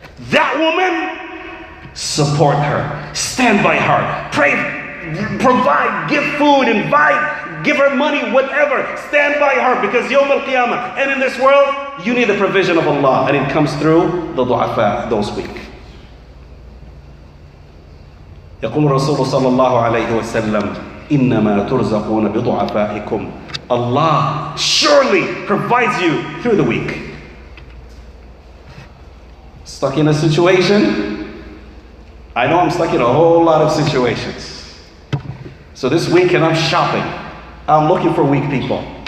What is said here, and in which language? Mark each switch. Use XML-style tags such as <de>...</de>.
<en>That woman, support her, stand by her, pray, provide, give food, invite, give her money, whatever. Stand by her, because Yawm al-Qiyamah, and in this world, you need the provision of Allah, and it comes through the du'afa, those weak.</en> <ar>يقول الرسول صلى الله عليه وسلم إنما ترزقون بضعفائكم.</ar> <en>Allah surely provides you through the weak. Stuck in a situation? I know I'm stuck in a whole lot of situations. So this weekend I'm shopping. I'm looking for weak people.</en>